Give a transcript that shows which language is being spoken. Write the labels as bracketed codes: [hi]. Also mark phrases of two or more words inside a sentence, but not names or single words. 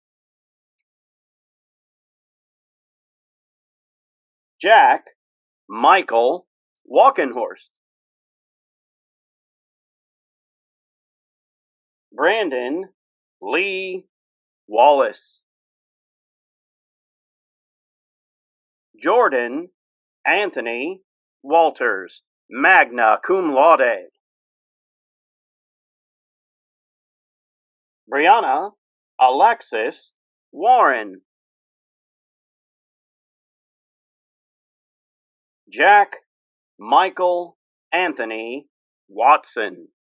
[en] Jack Michael Walkenhorst. Brandon Lee Wallace. Jordan Anthony Walters, [la] magna cum laude. Brianna Alexis Warren. Jack Michael Anthony Watson.